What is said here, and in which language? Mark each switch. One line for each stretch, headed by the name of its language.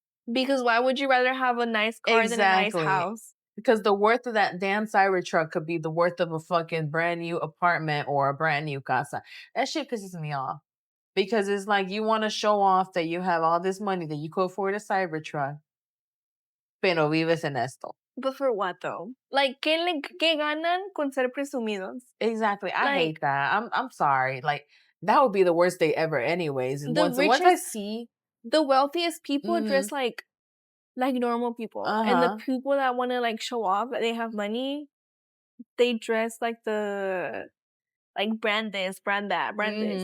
English: Because why would you rather have a nice car than a nice house? Because the worth of that damn Cybertruck could be the worth of a fucking brand new apartment or a brand new casa. That shit pisses me off. Because it's like you want to show off that you have all this money that you could afford a Cybertruck.
Spanish: pero vives en esto.
English: But for what though?
Spanish: Like, ¿qué ganan con ser presumidos?
English: Exactly. I hate that. I'm sorry. Like, that would be the worst day ever anyways. Once I see the wealthiest people dress like normal people. And the people that want to like show off that they have money, they dress like brand this, brand that, brand this.